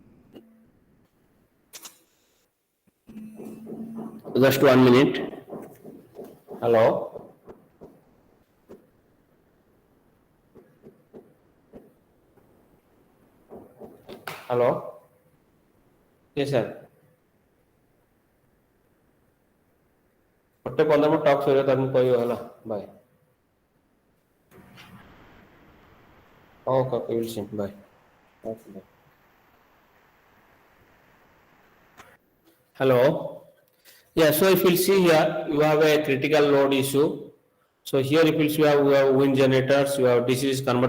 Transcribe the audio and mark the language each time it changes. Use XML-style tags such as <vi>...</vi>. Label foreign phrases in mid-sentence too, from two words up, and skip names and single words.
<en>Just 1 minute. Hello? Hello? Yes, sir.</en> <or>ଗୋଟେ 15 ମିନିଟ୍ ଟକ୍ ସରିବ ତାକୁ କହିବ ହେଲା ବାଏ</or> <en>okay we will see bye okay bye. Hello. Yeah, so if you see here you have a critical load issue. So here if you have wind generators, you have DC converter.</en>